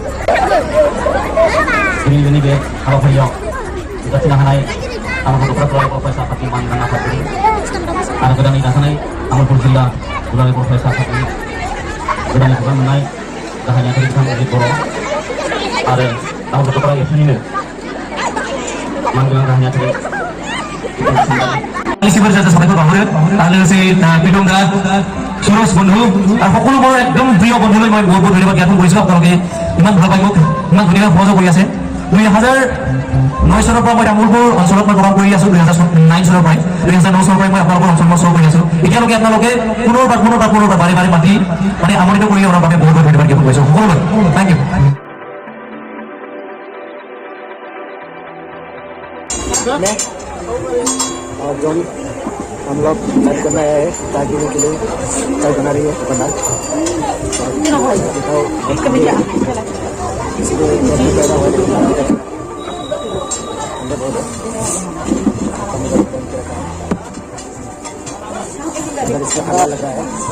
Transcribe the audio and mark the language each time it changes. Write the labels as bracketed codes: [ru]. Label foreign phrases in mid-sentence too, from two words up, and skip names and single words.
[brx] दिनैनि बे हाबाफारियाव नुजाथिनो हानाय तामुलपुर दख'रा दुलाराय बर' फरायसा आफादनि मानगोनां आफादगिरि आरो गोदानै दाजानाय तामुलपुर जिल्ला दुलाराय बर' फरायसा आफादनि गोदानै बिबान मोननाय गाहाय नेहाथारि बिथां अजित बर' आरो तामुलपुर दख'रा एबसुनिनो मानगोनां गाहाय नेहाथारि साबायखर बावहरो आरो लोगोसे प्रितम दा [as] সুৰজ বন্ধু আৰু সকলোবোৰ একদম প্ৰিয় বন্ধুলৈ মই বহুত বহুত ধন্যবাদ জ্ঞাপন কৰিছোঁ। আপোনালোকে ইমান ভাল পাই মোক ইমান ধুনীয়াকৈ সহযোগ কৰি আছে। 2009 চনৰ পৰা মই তামোলপুৰ অঞ্চলত মই প্ৰগ্ৰাম কৰি আছোঁ। 2009 চনৰ পৰাই 2009 চনৰ পৰাই মই আপোনালোকৰ অঞ্চলত শ্ব' কৰি আছোঁ। এতিয়ালৈকে আপোনালোকে পুনৰবাৰ বাৰে বাৰে মাতি মানে আমন্ত্ৰিত কৰি অনাৰ বাবে বহুত বহুত ধন্যবাদ জ্ঞাপন কৰিছোঁ সকলোলৈ। [en] Thank you. [hi] और जो हम लोग चाय करना है, चाय पीने के लिए चाय बना रही है दुकानदार। अगर इसका खाना लगा है